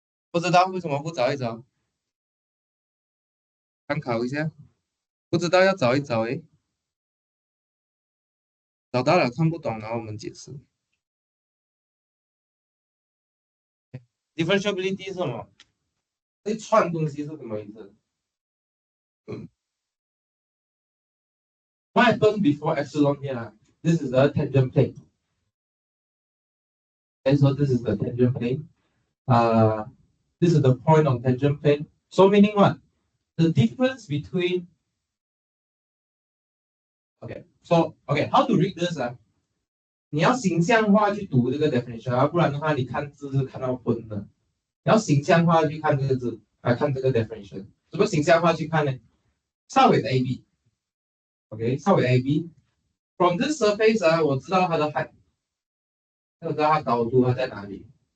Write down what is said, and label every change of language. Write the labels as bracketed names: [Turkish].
[Chinese] 不知道，为什么不找一找？参考一下。不知道要找一找诶。找到了看不懂，然后我们解释。 differentiability 是什么？这串东西是什么意思？ [English] What happens before epsilon here? This is the tangent plane. And so this is the tangent plane. This is the point on tangent plane. So meaning what? The difference between. Okay, so okay, how to read this 啊？ [Chinese] 你要形象化去读这个 definition 啊，不然的话你看字是看到昏的。你要形象化去看这个字，看这个 definition。怎么形象化去看呢？稍微的 AB。OK， 稍微 AB。 [English] From this surface [Chinese] 啊，我知道它的 height， 我知道它高度它在哪里。